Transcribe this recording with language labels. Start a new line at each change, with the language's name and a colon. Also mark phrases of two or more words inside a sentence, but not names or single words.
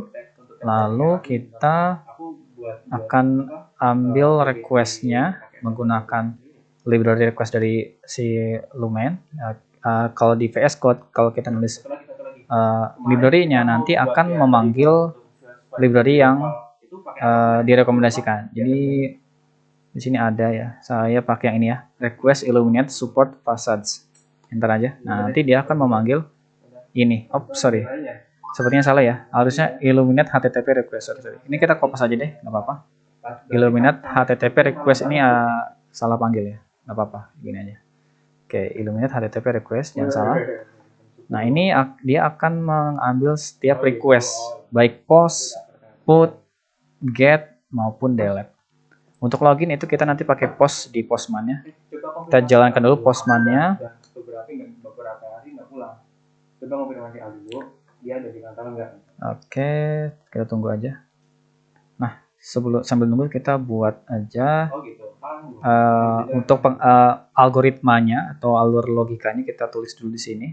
Indonesian: Lalu kita akan ambil requestnya menggunakan library request dari si Lumen. Kalau di VS Code, kalau kita nulis library-nya nanti akan memanggil library yang direkomendasikan. Jadi di sini ada ya. Saya pakai yang ini ya,
English: request illuminate support facades. Enter aja.
Indonesian: Nah, nanti dia akan memanggil ini. Oh, sorry. Sepertinya salah ya.
English: Harusnya illuminate HTTP request.
Indonesian: Sorry. Ini kita copy saja deh, nggak apa-apa.
English: Illuminate HTTP request
Indonesian: ini salah panggil ya, nggak apa-apa, gini aja. Oke,
English: Illuminate HTTP request,
Indonesian: jangan salah. Nah, ini dia akan mengambil setiap request, baik post, put, get, maupun delete. Untuk login itu kita nanti pakai post di postman-nya. Kita jalankan dulu postman-nya. Beberapa hari nggak pulang. Coba konfirmasi dulu, dia ada di kantor enggak? Oke, kita tunggu aja. Nah, sambil nunggu kita buat aja untuk algoritmanya atau alur logikanya kita tulis dulu di sini.